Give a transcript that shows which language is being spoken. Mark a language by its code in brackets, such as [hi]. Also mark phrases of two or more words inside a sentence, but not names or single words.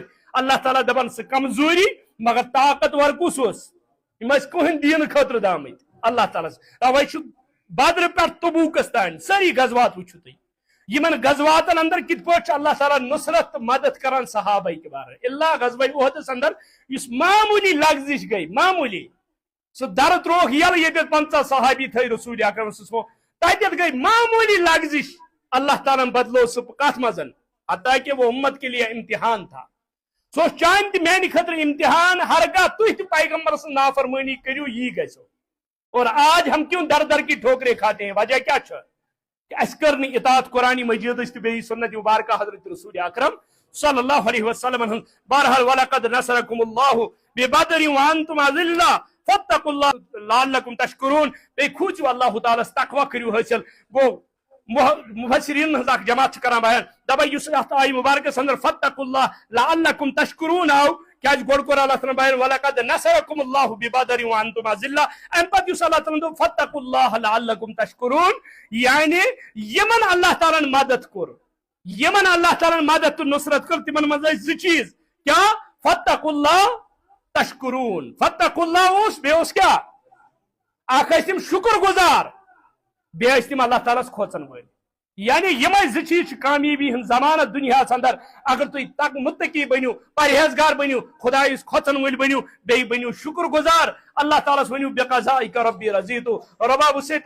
[ks] اللہ تعالیٰ دپان سُہ کمزوری مگر طاقتور کُس اوس یِم ٲسۍ کٕہٕنۍ دیٖنہٕ خٲطرٕ درٛامٕتۍ اللہ تعالیٰ توے چھُ بدر پٮ۪ٹھ تبوٗکس تانۍ سٲری غزوات وٕچھِو تُہۍ یمن غزواتن اندر کِتھ پٲٹھۍ چھُ اللہ تعالیٰ نصرت تہٕ مدد کران صحابہ کبار اللہ غزوہ احدس اندر یُس معموٗلی لغزش گٔے معموٗلی سُہ درٕ ترووُکھ ییٚلہٕ ییٚتٮ۪تھ 50 صحابی تھٲے رسول اکرم [ar] صلی اللہ علیہ وسلم [ks] تتٮ۪تھ گئی معمولی لغزش اللہ تعالیٰ بدلو سُہ کتھ منٛز [ur] حتیٰ کہ وہ امت کے لیے امتحان تھا [ks] سُہ اوس چانہِ تہِ میانہِ خٲطرٕ امتحان ہرگاہ تُہۍ تہِ پیغمبر سٕنٛز نافرمٲنی کٔرِو یی گژھو [ur] اور آج ہم کیوں در در کی ٹھوکریں کھاتے ہیں وجہ کیا [ks] چھُ کہ اَسہِ کٔر نہٕ اطاعت قرآنِ مجیدٕچ تہٕ بیٚیہِ سنت مبارکہ حضرت رسول اکرم [ar] صلی اللہ علیہ وسلم [ks] ہٕنٛز بہرحال [ar] وَلَقَدْ نَصَرَكُمُ اللَّهُ بِبَدْرٍ وَأَنْتُمْ أَذِلَّةٌ فَاتَّقُوا اللَّهَ لَعَلَّكُمْ تَشْكُرُونَ [ks] بیٚیہِ کھوٗژِو اللہ تعالیٰ ہس تقویٰ کٔرِو حٲصِل گوٚو مفسرین ہٕنٛز اکھ جماعت چھِ کران بیان دپان یُس اتھ آیہِ مبارکس اندر [ar] فَاتَّقُوا اللَّهَ لَعَلَّكُمْ تَشْكُرُونَ [ks] آو کیازِ گۄڈٕ کوٚر اللہ تعالیٰ بیان [ar] وَلَقَدْ نَصَرَكُمُ اللَّهُ بِبَدْرٍ وَأَنْتُمْ أَذِلَّةٌ [ks] امہِ پتہٕ یُس اللہ تعالیٰ دوٚپ [ar] فَاتَّقُوا اللَّهَ لَعَلَّكُمْ تَشْكُرُونَ [ks] یعنی یمن اللہ تعالیٰ ہن مدد کوٚر یمن اللہ تعالیٰ ہن مدد تہٕ نصرت کٔر تِمن منٛز ٲسۍ زٕ چیٖز کیا [ar] فَاتَّقُوا اللَّهَ تَشْكُرُونَ فَاتَّقُوا اللَّهَ [ks] اوس بیٚیہِ اوس کیا اکھ ٲسۍ تِم شُکر گُزار بیٚیہِ ٲسۍ تِم اللہ تعالیٰ ہس کھوژن وٲلۍ یعنی یمے زٕ چیٖز چھِ کامیٲبی ہُنٛد ضمانت دُنیاہس اندر اگر تُہۍ متقی بٔنِو پرہیزگار بٔنِو خۄدایس کھۄژن وٲلۍ بٔنِو بیٚیہِ بٔنِو شُکر گُزار اللہ تعالیٰ ہس ؤنِو [ar] بِقضائِکَ ربی رضیتُ [ks] رۄبا بہٕ چھُسے